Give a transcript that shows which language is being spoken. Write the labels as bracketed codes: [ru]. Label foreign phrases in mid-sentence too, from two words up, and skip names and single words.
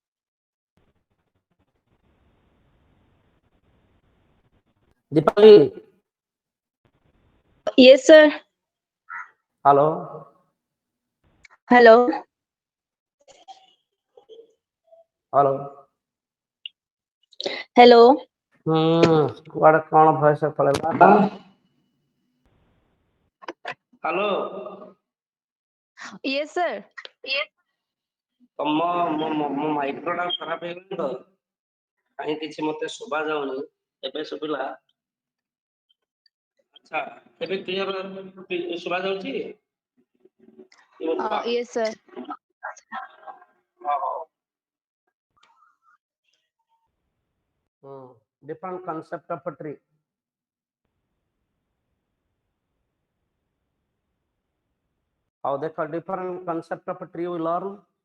[en] Dipali, Yes, sir. hello. Hello. Hello. Hello. [or] କୁଆଡେ କଣ ଭଏସ ପଳେଇଲା? ହ୍ୟାଲୋ। [en] Yes, sir. [or] ମୋ ମାଇକ୍ରୋଟା ଖରାପ ହେଇଗଲା ତ, କାହିଁ କିଛି ମତେ ଶୁଭା ଯାଉନି। ଏବେ ଶୁଭିଲା? ଆଚ୍ଛା, ଏବେ କ୍ଲିୟର ଶୁଭା ଯାଉଛି? [en] Yes, sir. Different concept of a tree. How they call different concept of a tree we learn.